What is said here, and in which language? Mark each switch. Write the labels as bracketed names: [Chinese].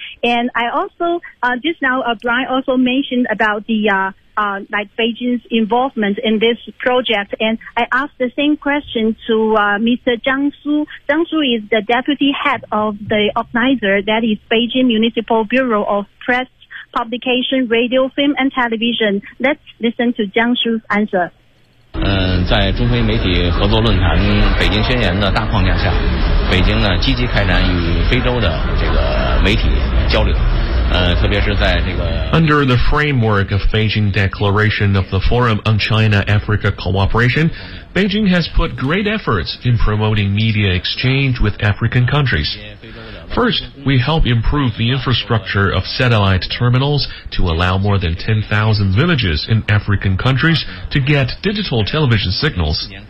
[English] And I also, just now, Brian also mentioned about the Beijing's involvement in this project. And I asked the same question to, Mr. Zhang Su. Zhang Su is the deputy head of the organizer, that is Beijing Municipal Bureau of Press, Publication, Radio, Film and Television. Let's listen to Zhang Su's answer. [Chinese] 在中非媒体合作论坛北京宣言的大框架下，北京呢积极开展与非洲的这个媒体交流。 [English] Under the framework of Beijing Declaration of the Forum on China-Africa Cooperation, Beijing has put great efforts in promoting media exchange with African countries. First, we help improve the infrastructure of satellite terminals to allow more than 10,000 villages in African countries to get digital television signals.